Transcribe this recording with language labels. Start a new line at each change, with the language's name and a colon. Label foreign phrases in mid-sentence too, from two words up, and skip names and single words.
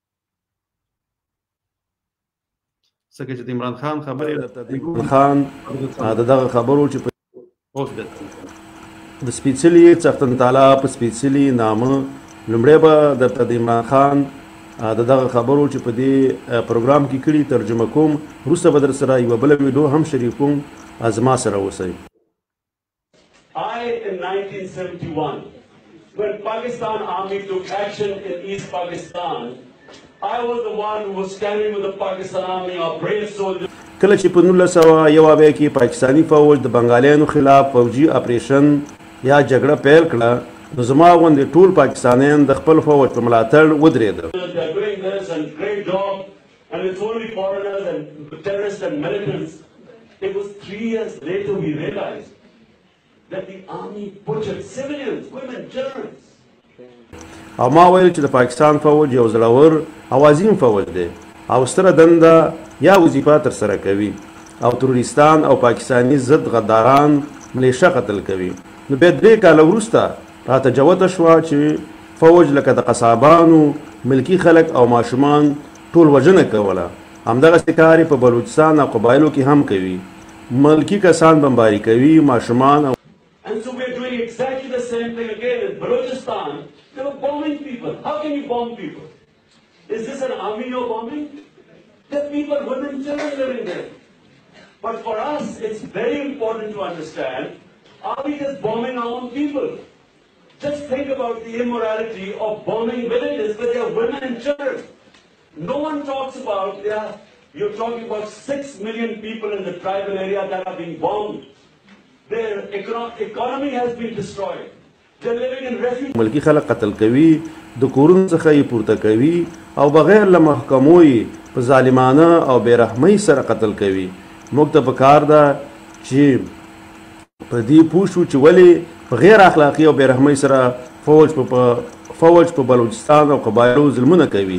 Pashto: ځکه چې د عمران خان خبرې خان د دغه خبرو چې اوس د سپېڅلي څښتن تعالی په سپېڅلي نامه لومړی به درته د عمران خان د دغه خبرو چې په دې پروګرام کې کړي ترجمه کوم، وروسته به در سره یوه بله ویډیو هم شریکوم، زما سره اوسئ.
English: I in 1971 when Pakistan army took action in East Pakistan, I was the one who was standing with the Pakistan army, our brave soldiers.
Pashto: کله چې په 1901 کې پاکستاني فوج د بنګالیانو خلاف فوجي اپریشن یا جګړه پیل کړه، نو زما غوندې ټول پاکستانیان د خپل فوج په ملاتړ ودرېدل.
English: They are doing this and great job, and it's only foreigners and terrorists and militants. It was 3 years later we realized that the army butchered civilians, women, children.
Pashto: او ما ویل چې د پاکستان فوج یو زړور او عظیم فوج دی او ستره دنده یا وظیفه ترسره کوي او تروریستان او پاکستاني ضد غداران ملیشه قتل کوي. نو بیا 3 کاله وروسته راته جوته شوه چې فوج لکه د قصابانو ملکي خلک او ماشومان ټول وژنه کوله. همدغسې کار یې په بلوچستان او قبایلو کې هم کوي، ملکي کسان بمباري کوي، ماشومان او
English: And so we're doing exactly the same thing again in Balochistan. They were bombing people. How can you bomb people? Is this an army you're bombing? There are people, women, children living there. But for us, it's very important to understand, are we just bombing our own people? Just think about the immorality of bombing villages where there are women and children. No one talks about, you're talking about 6 million people in the tribal area that are being bombed. Their economy has been destroyed. They're living in refuge.
Pashto: ملکی خلک قتل کوي د کورونو څخه یې پورته کوي او بغیر له محکمو یې په ظالمانه او بېرحمۍ سره قتل کوي. موږ ته پکار ده چې په دې پوه شو چې ولې په غیر اخلاقي او بېرحمۍ سره فوج په بلوچستان او قبایلو ظلمونه کوي.